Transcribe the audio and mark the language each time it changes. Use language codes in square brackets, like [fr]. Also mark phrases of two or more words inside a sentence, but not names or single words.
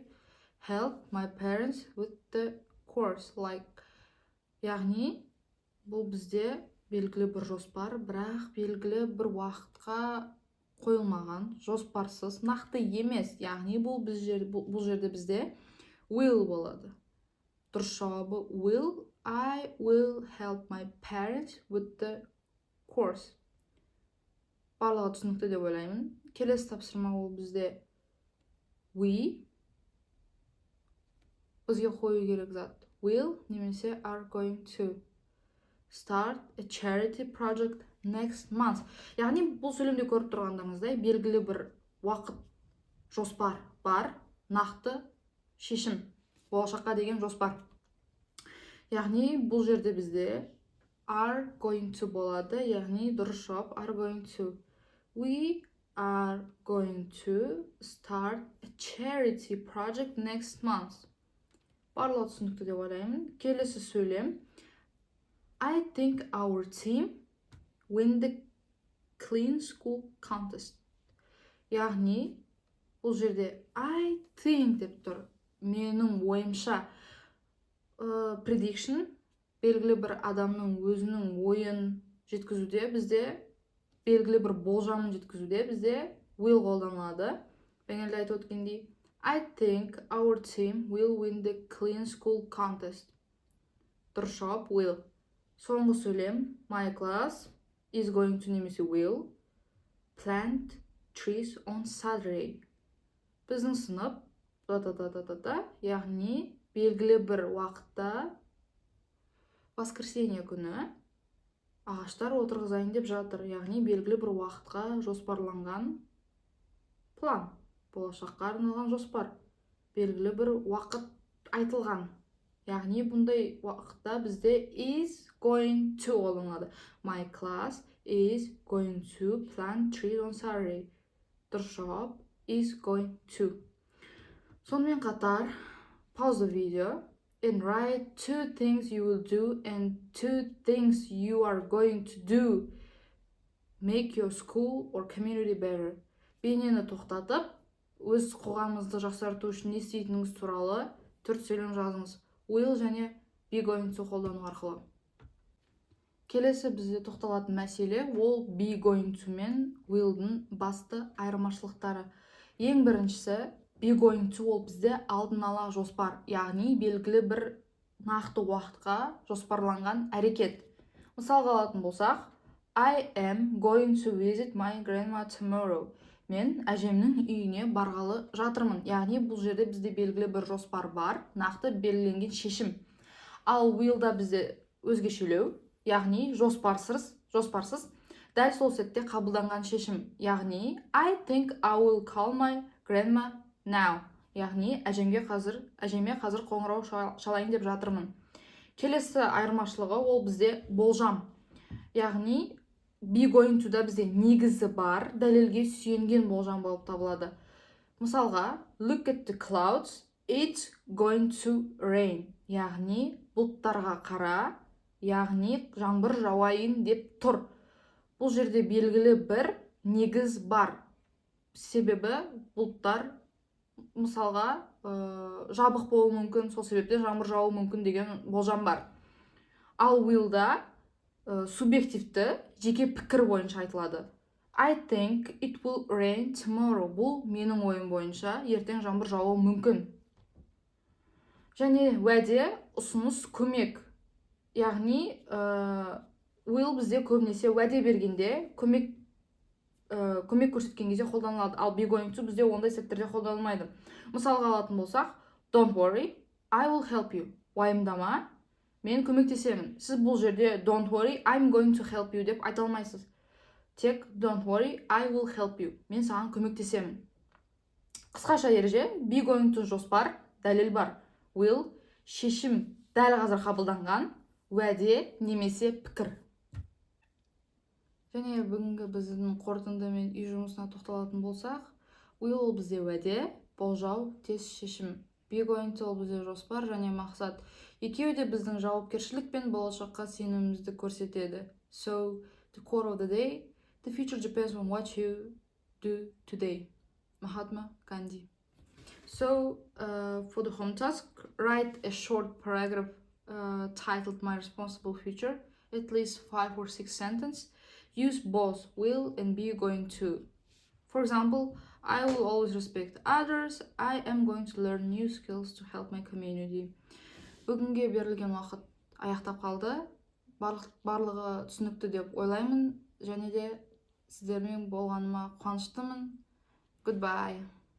[en] Help my parents with the course. Like. [kk] Яғни, бұл бізде белгілі бір жоспар, бірақ белгілі бір уақытқа қойылмаған, жоспарсыз, нақты емес. Яғни, бұл жерде бізде will болады. Дұрыс жауабы will. [en] I will help my parents with the course. [kk] Барлығы түсінікті деп ойлаймын. Келесі тапсырма ол бізде we. Бізге қою керек зат. [en] Will немесе are going to start a charity project next month. [kk] Яғни бұл сөйлемде көріп тұрғандарыңыздай белгілі бір уақыт, жоспар бар, нақты шешім, болашаққа деген жоспар. Яғни бұл жерде бізде [en] are going to [kk] болады, яғни дұрыс жауап [en] are going to. We are going to start a charity project next month. [kk] Барлығы түсінікті деп ойлаймын. Келесі сөйлем. [en] I think our team win the clean school contest. [kk] Яғни, бұл жерде [en] I think [kk] деп тұр. Менің ойымша prediction белгілі бір адамның өзінің ойын жеткізуде, бізде белгілі бір болжамын жеткізуде, бізде will қолданылады. Бәңелді айтып өткендей, [en] I think our team will win the clean school contest. [kk] Дұрыс жауап will. Соңғы сөйлем, [en] my class is going to немесе will plant trees on Saturday. [kk] Біздің сынып яғни белгілі бір уақытта воскресенье күні ағаштар отырғызайын деп жатыр. Яғни белгілі бір уақытқа жоспарланған план, болашаққа арналған жоспар, белгілі бір уақыт айтылған. Яғни бұндай уақытта бізде [en] is going to [kk] қолданылады. [en] My class is going to plant trees on Saturday. [kk] Дұрыс жауап [en] is going to. [kk] Сонымен қатар, [en] pause the video and write 2 things you will do and 2 things you are going to do. Make your school or community better. [kk] Бейнені тоқтатып, өз қоғамыңызды жақсарту үшін не істейтініңіз туралы 4 сөйлем жазыңыз. Will және [en] be going to [kk] қолдану арқылы. Келесі бізде тоқталатын мәселе, ол [en] be going to [kk] мен will'дің басты айырмашылықтары. Ең біріншісі, [en] be going to [kk] ол бізде алдын ала жоспар, яғни белгілі бір нақты уақытқа жоспарланған әрекет. Мысалға алатын болсақ, [en] I am going to visit my grandma tomorrow. [kk] Мен әжемнің үйіне барғалы жатырмын. Яғни бұл жерде бізде белгілі бір жоспар бар, нақты белгіленген шешім. Ал will'да бізде өзгешелеу, яғни жоспарсыз, дәл сол сәтте қабылданған шешім. [en] Яғни I think I will call my grandma now. [kk] Яғни әжеме қазір қоңырау шалайын деп жатырмын. Келесі айырмашылығы ол бізде болжам. Яғни [en] be going to [kk] да бізде негізі бар, дәлелге сүйенген болжам болып табылады. Мысалға, [en] look at the clouds, it's going to rain. [kk] Яғни бұлттарға қара, яғни жаңбыр жауайын деп тұр. Бұл жерде белгілі бір негіз бар. Себебі бұлттар мысалға жабық болуы мүмкін, сол себептен жаңбыр жауы мүмкін деген болжам бар. Ал will'да субъективті жеке пікір бойынша айтылады. [en] I think it will rain tomorrow. [kk] Бұл менің ойым бойынша ертең жаңбыр жауы мүмкін. Және уәде, ұсыныс, көмек. Яғни will бізде көбінесе уәде бергенде, көмек көрсеткен кезде қолданылады. Ал [en] be going to [kk] бізде ондай сәттерде қолданылмайды. Мысалға алатын болсақ, [en] don't worry, I will help you. [kk] Уайымдама, мен көмектесемін. Сіз бұл жерде [en] don't worry, I'm going to help you [kk] деп айта алмайсыз. [en] Тек don't worry, I will help you. [kk] Мен саған көмектесемін. Қысқаша ереже, [en] be going to [kk] жоспар, дәлел бар. Will шешім дәл қазір қабылданған, уәде немесе пікір. Және бүгінгі біздің қорытынды мен үй жұмысына тоқталатын болсақ, will ол бізде уәде, болжау, тез шешім. [en] Be going to [kk] ол бізде жоспар және мақсат. Екеуі де біздің жауапкершілік пен болашаққа сенімімізді көрсетеді. [en] So, the quote of the day, the future depends on what you do today. Mahatma Gandhi. So, for the home task, write a short paragraph titled My Responsible Future, at least 5 or 6 sentences. Use both will and be going to. For example, I will always respect others. I am going to learn new skills to help my community. [kk] Бүгінге берілген уақыт аяқтап қалды. Барлығы түсінікті деп ойлаймын, және де сіздермен болғаныма қуаныштымын. [en] Goodbye.